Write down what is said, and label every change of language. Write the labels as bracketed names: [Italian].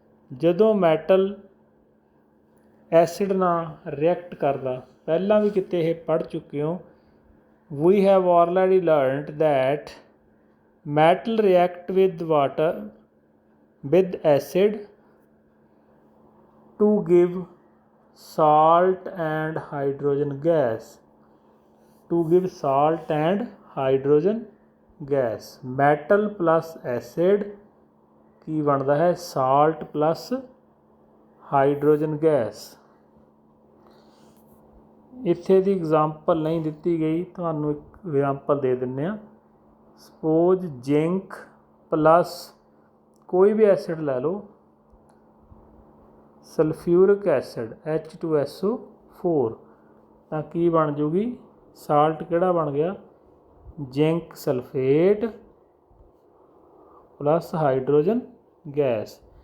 [Punjabi] ਜਦੋਂ metal acid ਨਾਲ react ਕਰਦਾ, ਪਹਿਲਾਂ ਵੀ ਕਿਤੇ ਇਹ ਪੜ੍ਹ ਚੁੱਕੇ ਹੋ, [English] We have already learned that metal react with water with acid to give salt and hydrogen gas, to give salt and hydrogen gas। metal plus acid [Punjabi] ਕੀ ਬਣਦਾ ਹੈ, [English] salt plus hydrogen gas। [Punjabi] ਇੱਥੇ ਦੀ ਐਗਜ਼ਾਮਪਲ ਨਹੀਂ ਦਿੱਤੀ ਗਈ, ਤੁਹਾਨੂੰ ਇੱਕ example ਦੇ ਦਿੰਦੇ ਹਾਂ। ਸਪੋਜ਼ ਜ਼ਿੰਕ ਪਲੱਸ ਕੋਈ ਵੀ ਐਸਿਡ ਲੈ ਲਓ, ਸਲਫਿਊਰਿਕ ਐਸਿਡ H2SO4, ਤਾਂ ਕੀ ਬਣ ਜੂਗੀ, ਸਾਲਟ ਕਿਹੜਾ ਬਣ ਗਿਆ, zinc sulphate plus hydrogen gas.